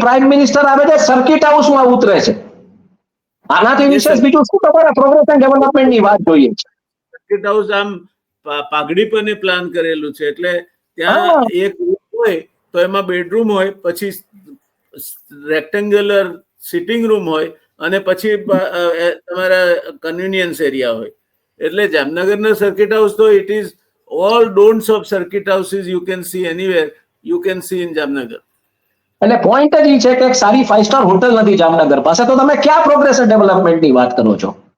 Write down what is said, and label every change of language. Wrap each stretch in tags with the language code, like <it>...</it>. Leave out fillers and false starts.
<gu>Prime minister આવે છે circuit હાઉસમાં ઉતરે છે. આનાથી વિશેષ બીજું શું તમારે પ્રોગ્રેસ એન્ડ ડેવલપમેન્ટની વાત જોઈએ છે? સર્કિટ હાઉસ આમ પાઘડી પર પ્લાન કરેલું છે, એટલે ત્યાં એક રૂમ હોય તો એમાં બેડરૂમ હોય, પછી રેક્ટેંગ્યુલર સિટિંગ રૂમ હોય અને પછી તમારા કન્વીનિયન્સ એરિયા હોય. એટલે જામનગરના સર્કિટ હાઉસ તો</gu> <en>It is all don'ts of circuit houses you can see anywhere, you can see in Jamnagar.</en> <gu>એટલે પોઈન્ટ જ છે કે સારી 5 સ્ટાર હોટલ નથી જામનગર પાસે, તો તમે ક્યાં પ્રોગ્રેસ જામનગરની વાત કરો છો?</gu>